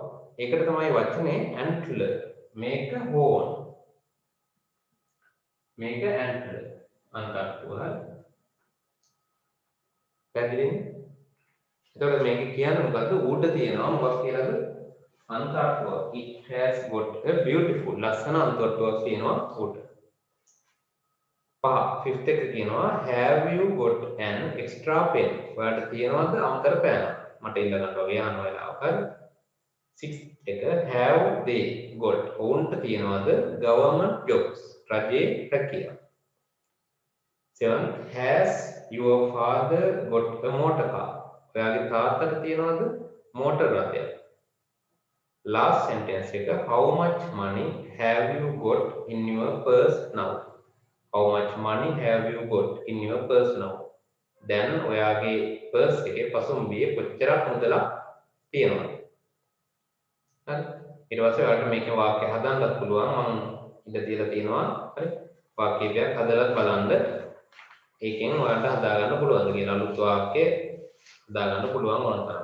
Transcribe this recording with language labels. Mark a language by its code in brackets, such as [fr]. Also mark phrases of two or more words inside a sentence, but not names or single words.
[si] ඒකට තමයි වචනේ antler. මේක horn. මේක antler. අන්තට්ටුව. පැහැදිලිද? එතකොට මේක කියන්නේ මොකද්ද? උඩ තියෙනවා මොකක් කියලාද? අන්තට්ටුව. [en] It has got a beautiful. [si] ලස්සන අන්තට්ටුවක් තියෙනවා උඩ. fifth එක කියනවා [en] have you got an extra pen? [si] ඔයාලට තියෙනවද අමතර පෑනක්? මට ඉල්ල ගන්න වගේ අහන වෙලාවක. හරි. [en] sixth එක have they got? [si] ඔවුන්ට තියෙනවද [en] government jobs? [si] රජයේ රැකියාව. [en] seventh has your father got a motor car? [si] ඔයාගේ තාත්තට තියෙනවද මෝටර් රථයක්? [en] last sentence එක how much money have you got in your purse now? How much money have you got in your purse now? [si] දැන් ඔයාගේ purse එකේ පසුම්බියේ කොච්චරක් මුදලක් තියෙනවද? හරි. ඊට පස්සේ ඔයාලට මේකේ වාක්‍ය හදන්නත් පුළුවන්. මම ඉඳ තියලා තියෙනවා. හරි. වාක්‍යයක් හදලා බලන්න. ඒකෙන් ඔයාලට හදා ගන්න පුළුවන් කියලා අලුත් වාක්‍ය හදා ගන්න පුළුවන් ඕන තරම්.